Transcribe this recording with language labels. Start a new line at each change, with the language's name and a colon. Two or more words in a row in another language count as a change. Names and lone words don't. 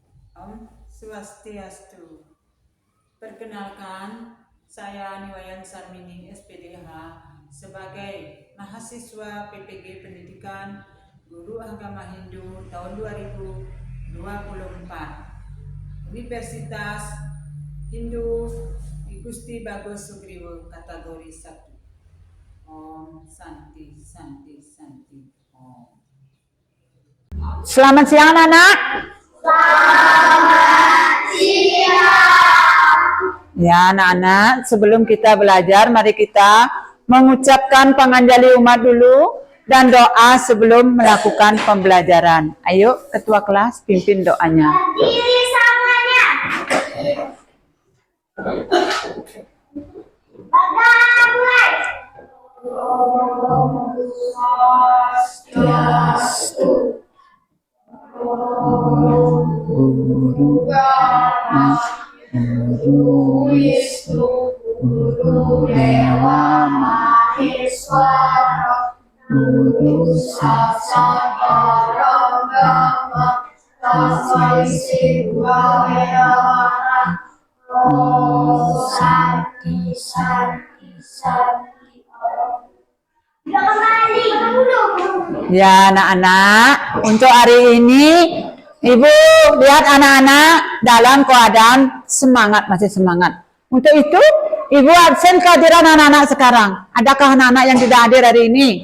Sanskrit: Om Swastiastu.
Indonesian: Perkenalkan, saya Niwayan Sarmining SPDH sebagai mahasiswa PPG Pendidikan Guru Agama Hindu tahun 2024 Universitas Hindu Gusti Bagus Sugriwo kategori 1.
Sanskrit: Om Santi Santi Santi Om.
Indonesian: Selamat siang anak-anak. Ya anak-anak, sebelum kita belajar, mari kita mengucapkan panganjali umat dulu dan doa sebelum melakukan pembelajaran. Ayo ketua kelas pimpin doanya. Diri semuanya. Mulai. Swastiastu.
Sanskrit: Guru Guru Wisnu Guru Dewa Maheswara Guru Saksat Parabhrahma Tasmai Sivaya Om Santi Santi Santi.
Indonesian: Kembali dulu. Ya anak-anak, untuk hari ini Ibu lihat anak-anak dalam keadaan semangat, masih semangat. Untuk itu Ibu absen kehadiran anak-anak sekarang. Adakah anak-anak yang tidak hadir hari ini?